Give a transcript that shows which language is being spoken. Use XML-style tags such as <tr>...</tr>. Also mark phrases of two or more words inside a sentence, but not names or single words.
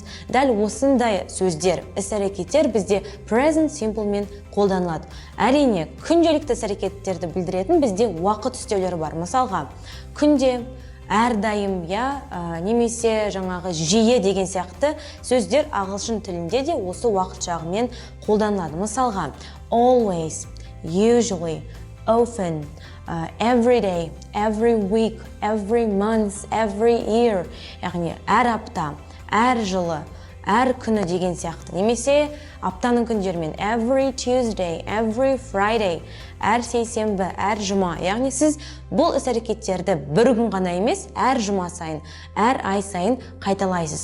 <kk>Дәл осындай сөздер, іс-әрекеттер бізде</kk> <en>present simple</en> <kk>мен қолданылады. Әрине, күнделікті іс-әрекеттерді білдіретін бізде уақыт үстеулері бар. Мысалға, күнде, әрдайым, немесе жаңағы жиі деген сияқты сөздер ағылшын тілінде де осы уақыт жағымен қолданылады. Мысалға,</kk> <en>always, usually, often, every day, every week, every month, every year,</en> <kk>яғни әр апта, әр жылы, әр күні деген сияқты. Немесе аптаның күндерімен</kk> <en>every Tuesday, every Friday,</en> <kk>әр сейсенбі, әр жұма. Яғни сіз бұл іс-әрекеттерді бір күн ғана емес, әр жұма сайын, әр ай сайын қайталайсыз.</kk>